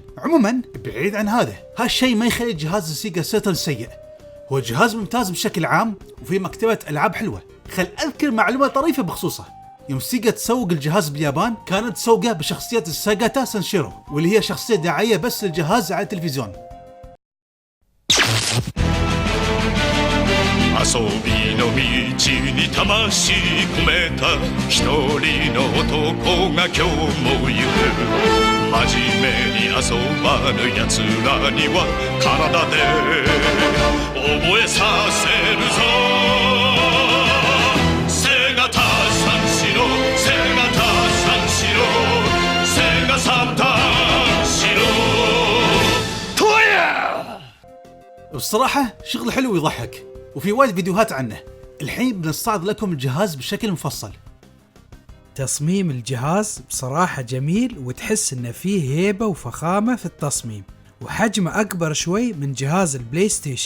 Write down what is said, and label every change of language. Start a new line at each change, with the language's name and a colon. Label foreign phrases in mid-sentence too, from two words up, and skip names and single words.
Arabic: عموما بعيد عن هذا، هالشيء ما يخلي جهاز السيجا ساترن سيء. هو جهاز ممتاز بشكل عام وفي مكتبة ألعاب حلوة. خل أذكر معلومة طريفة بخصوصه. يوم سيجا تسوق الجهاز باليابان كانت تسوقه بشخصية الساغاتا سانشيرو، واللي هي شخصية دعائية بس للجهاز على التلفزيون.
Japanese: 遊びの道に魂込めた一人の男が今日も行く。真面目に遊ばぬ奴らには体で覚えさせるぞ。セガタ三四郎、セガタ三四郎、セガ三四郎。تويا!
Arabic: بصراحة شغل حلو ويضحك، وفي وايد فيديوهات عنه. الحين بنستعرض لكم الجهاز بشكل مفصل. تصميم الجهاز بصراحة جميل، وتحس انه فيه هيبة وفخامة في التصميم، وحجمه اكبر شوي من جهاز البلاي ستيشن.